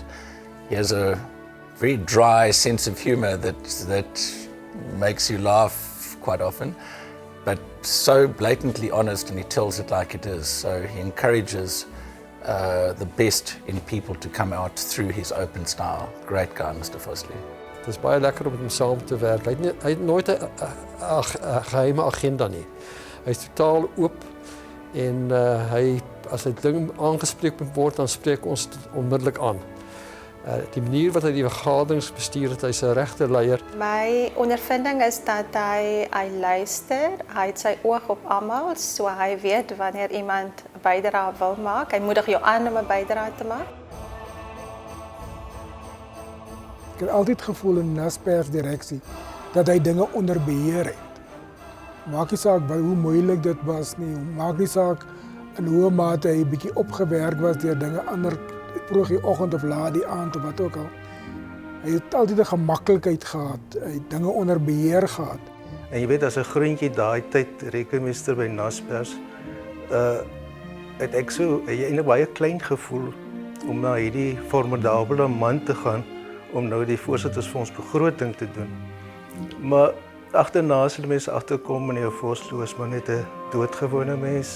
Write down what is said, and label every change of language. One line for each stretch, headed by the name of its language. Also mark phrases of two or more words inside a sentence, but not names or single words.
English: He has a very dry sense of humor that makes you laugh quite often, but so blatantly honest, and he tells it like it is. So he encourages the best in people to come out through his open style. Great guy, Mr. Vosloo.
Afrikaans: Het is baie lekker om met hom saam te werk. Hy het nooit 'n geheime agenda nie. Hy is totaal oop en as hy ding aangespreek moet word, dan spreek ons dit onmiddellik aan. Die manier wat hy die vergaderings bestuur het, hy's 'n regte leier. My ondervinding is dat hy luister, hy het sy oog op almal, so hy weet wanneer iemand 'n bydrae wil maak. Hy moedig jou aan om 'n bydrae te maak.
Dutch: Ik heb altijd het gevoel in de NASPERS-directie dat hij dingen onder beheer heeft. Maak niet saak hoe moeilijk dat was, nie. Maak niet saak in hoe mate hij een beetje opgewerkt was door dingen anders, vroeg die ochtend of
Afrikaans: laat die aand
Dutch: of wat ook al. Hij heeft altijd een gemakkelijkheid gehad, hij heeft dingen onder beheer gehad. En je weet, als een groentje
Afrikaans: daai tyd rekenmeester bij NASPERS, het ek so eintlik baie klein gevoel om na hierdie formidabele man te gaan om nou die voorsittersfondsbegroting te doen. Maar agterna sal die mense agterkom, meneer Vosloo is maar net 'n doodgewone mens.